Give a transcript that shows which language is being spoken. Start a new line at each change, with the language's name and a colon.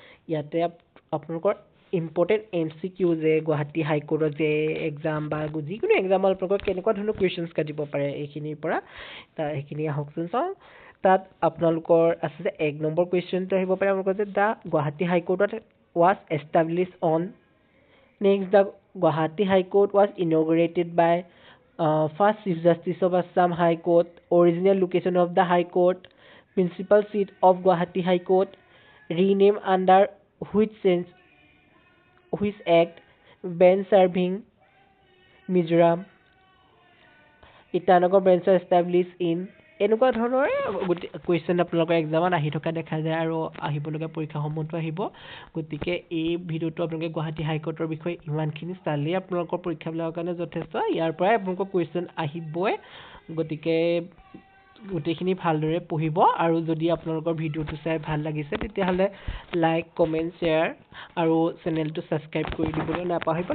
Assamese: ইয়াতে আপোনালোকৰ important MCQ যে গুৱাহাটী হাইকোৰ্টত যে এক্সাম বা যিকোনো এক্সামত আপোনালোকক কেনেকুৱা ধৰণৰ কুৱেশ্যনছ কাটিব পাৰে এইখিনিৰ পৰা সেইখিনি আহকচোন চাওঁ। তাত আপোনালোকৰ আছে যে 1 নম্বৰ কুৱেশ্যনটো আহিব পাৰে আপোনালোকৰ যে the Guwahati হাইকোৰ্টত
English: was established on. Next, the Guwahati High Court was inaugurated by first Chief Justice of Assam High Court. Original location of the High Court, principal seat of Guwahati High Court, renamed under which act, bench serving Mizoram, Itanagar bench established in।
Assamese: এনেকুৱা ধৰণৰ question আপোনালোকৰ এক্সামত আহি থকা দেখা যায় আৰু আহিবলগীয়া পৰীক্ষাসমূহতো আহিব। গতিকে এই ভিডিঅ'টো আপোনালোকে গুৱাহাটী হাইকোৰ্টৰ বিষয়ে ইমানখিনি চালেই আপোনালোকৰ পৰীক্ষাবিলাকৰ কাৰণে যথেষ্ট। ইয়াৰ পৰাই আপোনালোকৰ কুৱেশ্যন আহিবই, গতিকে গোটেইখিনি ভালদৰে পঢ়িব আৰু যদি আপোনালোকৰ ভিডিঅ'টো চাই ভাল লাগিছে তেতিয়াহ'লে লাইক, কমেণ্ট, শ্বেয়াৰ আৰু চেনেলটো ছাবস্ক্ৰাইব কৰি দিবলৈ নাপাহৰিব।